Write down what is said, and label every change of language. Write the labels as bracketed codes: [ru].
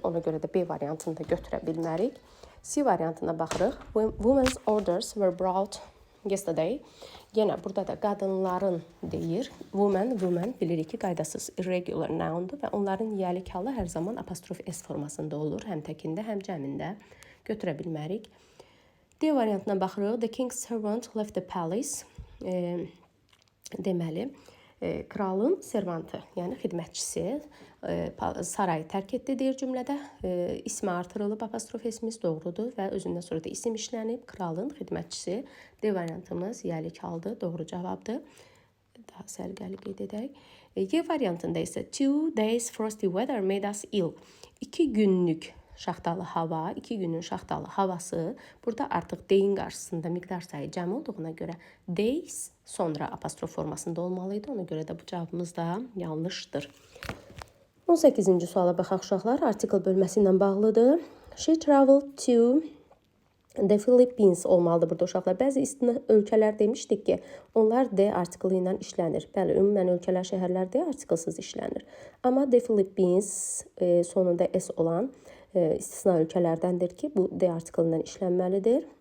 [az] Ona görə də B variantını da götürə bilmərik. C variantına baxırıq. [en] Women's orders were brought yesterday. [az] Yenə burada da qadınların deyir. Women bilirik ki, qaydasız irregular noundur və onların yəlik halı hər zaman apostrof S formasında olur. Həm təkində, həm cəmində götürə bilmərik. D variantına baxırıq. [en] The king's servant left the palace. [az] Deməli, kralın servantı, yəni xidmətçisi sarayı tərk etdi deyir cümlədə. İsmi artırılıb, apostrof esimiz doğrudur və özündən sonra da isim işlənib. Kralın xidmətçisi. D variantımız yəlik haldır, doğru cavabdır. Daha sərgəli qeyd edək. Y variantında isə [en] 2 days frosty weather made us ill. [az] 2 günlük şaxtalı hava, 2 günün şaxtalı havası. Burada artıq D-in qarşısında miqdar sayı cəm olduğuna görə days sonra apostrof formasında olmalıydı. Ona görə də bu cavabımız da yanlışdır. 18-ci suala baxaq uşaqlar. Artikel bölməsi ilə bağlıdır. [en] She traveled to the Philippines [az] olmalıdır burada uşaqlar. Bəzi istisna ölkələr demişdik ki, onlar D artiklı ilə işlənir. Bəli, ümumən ölkələr, şəhərlər D artiklsız işlənir. Amma the Philippines sonunda S olan istisna ölkələrdəndir ki, bu D artiklı ilə işlənməlidir.